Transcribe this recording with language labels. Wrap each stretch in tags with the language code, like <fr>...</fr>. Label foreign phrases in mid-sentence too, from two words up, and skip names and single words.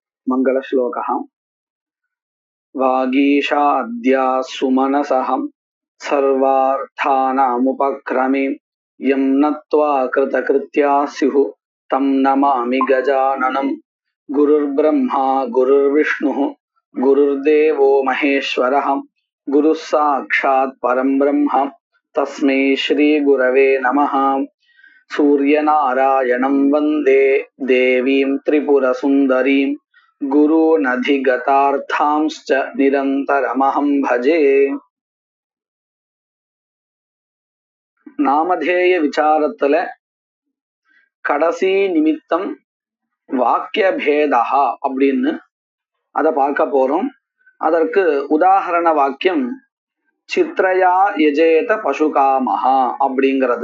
<sa>मङ्गलश्लोकः वागीशाद्या सुमनसहं सर्वार्थानामुपक्रमे यं नत्वा कृतकृत्या स्युः तं नमामि गजाननं गुरुर्ब्रह्मा गुरुर्विष्णुः गुरुर्देवो महेश्वरः गुरुः साक्षात् परं ब्रह्म तस्मै श्रीगुरवे नमः। सूर्यनारायणं वन्दे देवीं त्रिपुरसुन्दरीं गुरूनधिगतार्थांश्च निरन्तरमहं भजे।</sa> <ta>நாமதேய விசாரத்துல கடைசி நிமித்தம் வாக்கிய பேதா அப்படின்னு அதை பார்க்க போறோம். அதற்கு உதாரண வாக்கியம்</ta> <sa>चित्रया यजेत पशुकामः</sa> <ta>அப்படிங்கிறது.</ta>